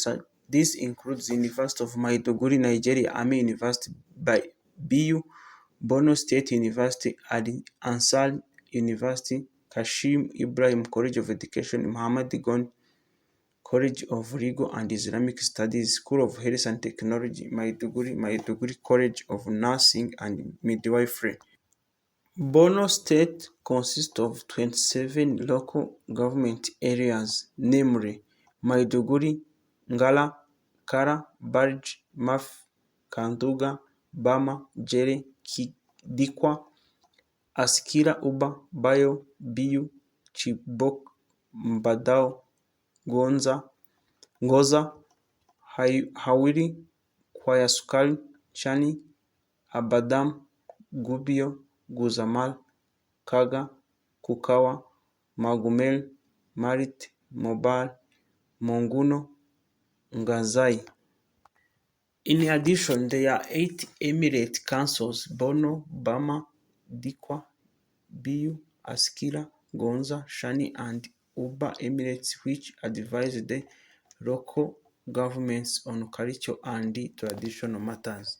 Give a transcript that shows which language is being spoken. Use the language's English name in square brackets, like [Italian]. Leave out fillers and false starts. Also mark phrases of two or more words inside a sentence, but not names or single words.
[English] This includes University of Maiduguri, Nigeria, Army University, BU, Borno State University, Ansar University, Kashim Ibrahim College of Education, Muhammad Gon College of Legal and Islamic Studies, School of Health and Technology, Maiduguri College of Nursing and Midwifery. Borno State consists of 27 local government areas, namely Maiduguri, Ngala, Kara, Barj, Maf, Kanduga, Bama, Jere, Dikwa, Askira, Uba, Bayo, Biu, Chibok, Mbadao, Ngoza, Hawiri, Kwayasukal, Chani, Abadam, Gubio, Guzamal, Kaga, Kukawa, Magumel, Marit, Mobile, Monguno, Ngazai. In addition, there are 8 emirate councils: Borno, Bama, Dikwa, Biu, Askira, Gonza, Shani, and Uba emirates, which advise the local governments on culture and traditional matters.